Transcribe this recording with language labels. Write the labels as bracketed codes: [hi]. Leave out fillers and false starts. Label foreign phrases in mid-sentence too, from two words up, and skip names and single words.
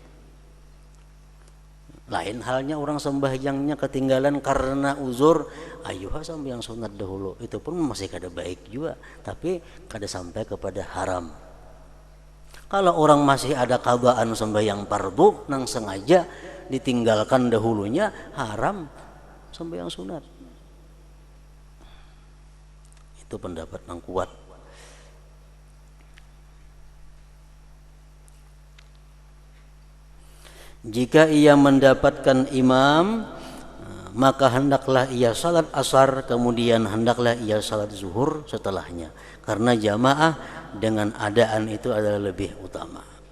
[id] Lain halnya orang sembahyangnya ketinggalan karena uzur, ayo sembahyang sunat dahulu. [bjn] Itu pun masih kada baik juga, tapi kada sampai kepada haram. Kalau orang masih ada qadhaan sembahyang fardu nang sengaja ditinggalkan dahulunya, haram sembahyang sunat. [id] Itu pendapat yang kuat. Jika ia mendapatkan imam, maka hendaklah ia salat asar, kemudian hendaklah ia salat zuhur setelahnya, karena jamaah dengan adaan itu adalah lebih utama.